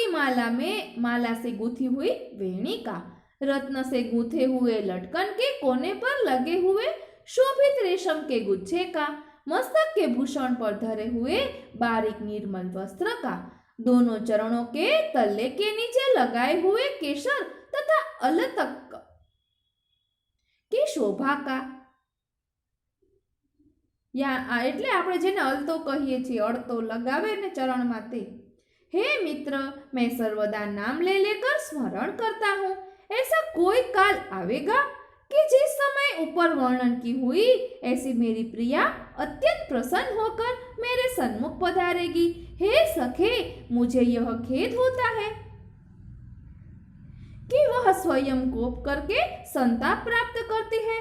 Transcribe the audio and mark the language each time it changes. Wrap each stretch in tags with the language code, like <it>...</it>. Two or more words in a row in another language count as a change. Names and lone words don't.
<hi>माला से गूंथी हुई वेणी का, रत्न से गूंथे हुए लटकन के कोने पर लगे हुए शोभित रेशम के गुच्छे का, मस्तक के भूषण पर धरे हुए बारीक निर्मल वस्त्र का, दोनों चरणों के तल्ले के नीचे लगाए हुए केसर तथा अलतक की शोभा का, या</hi> <gu>એટલે આપણે જેને અળતો કહીએ છીએ, અળતો લગાવે ને ચરણ માથે।</gu> <hi>हे मित्र, मैं सर्वदा नाम ले लेकर स्मरण करता हूँ, ऐसा कोई काल आवेगा कि जिस समय ऊपर वर्णन की हुई ऐसी मेरी प्रिया अत्यंत प्रसन्न होकर मेरे सन्मुख पधारेगी। हे सखे, मुझे यह खेद होता है कि वह स्वयं कोप करके संताप प्राप्त करती है।</hi>